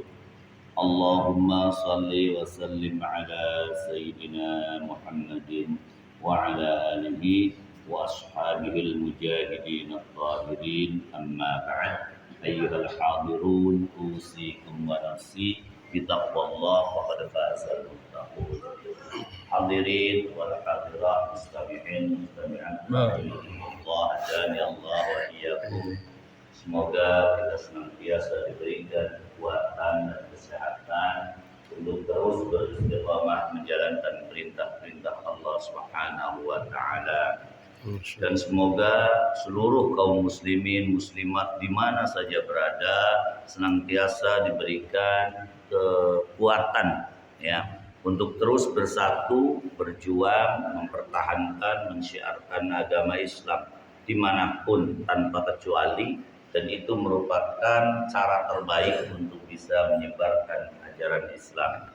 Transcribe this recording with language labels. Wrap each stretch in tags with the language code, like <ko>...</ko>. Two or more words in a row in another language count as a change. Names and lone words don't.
<ar>اللهم صل وسلم على سيدنا محمد وعلى آله وأصحابه المجاهدين الطاهرين. أما بعد، أيها الحاضرون، أوصيكم ونفسي بتقوى الله فقد فاز المتقون. حاضرين والحاضرات، مستمعين مستمعات الله، أجاني الله وإياكم.</ar> <id>Semoga kita senantiasa diberikan kekuatan dan kesehatan untuk terus beristiqamah menjalankan perintah-perintah Allah</id> <ar>سبحانه وتعالى.</ar> <id>Dan semoga seluruh kaum muslimin muslimat di mana saja berada senantiasa diberikan kekuatan ya untuk terus bersatu, berjuang, mempertahankan, mensyiarkan agama Islam dimanapun tanpa kecuali, dan itu merupakan cara terbaik untuk bisa menyebarkan ajaran Islam.</id>